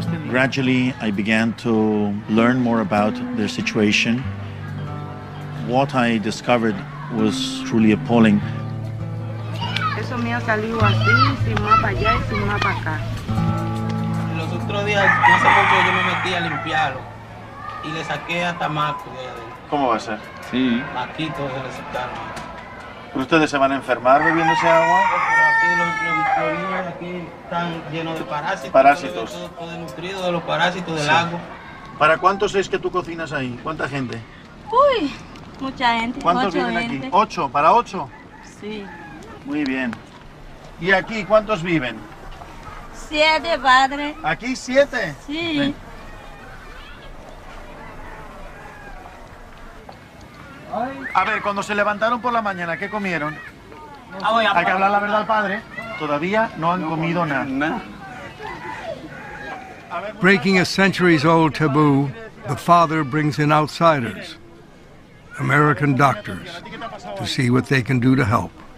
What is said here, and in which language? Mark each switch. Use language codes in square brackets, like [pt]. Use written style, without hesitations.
[en] Gradually, I began to learn more about their situation. What I discovered was truly appalling. [es] Eso me ha salido así, sin más para allá y sin más para acá. Los otros días, no hace mucho, yo me metí a limpiarlo y le saqué hasta macos de adentro. ¿Cómo va a ser? Sí. Maquitos se le sacaron. ¿Pero ustedes se van a enfermar bebiendo ese agua? Pero aquí los niños aquí están llenos de parásitos. Parásitos. Todo desnutrido de los parásitos del Sí. agua. ¿Para cuántos es que tú cocinas ahí? ¿Cuánta gente? Uy, mucha gente. ¿Cuántos 8 viven gente. aquí? ¿8? ¿Para 8? Sí. Muy bien. ¿Y aquí cuántos viven? 7, padre. ¿Aquí 7? Sí. Ven. A ver, cuando se levantaron por la mañana, ¿qué comieron? Hay que hablar la verdad al padre. Todavía no han comido nada. [en] Breaking a centuries-old taboo, the father brings in outsiders, American doctors, to see what they can do to help.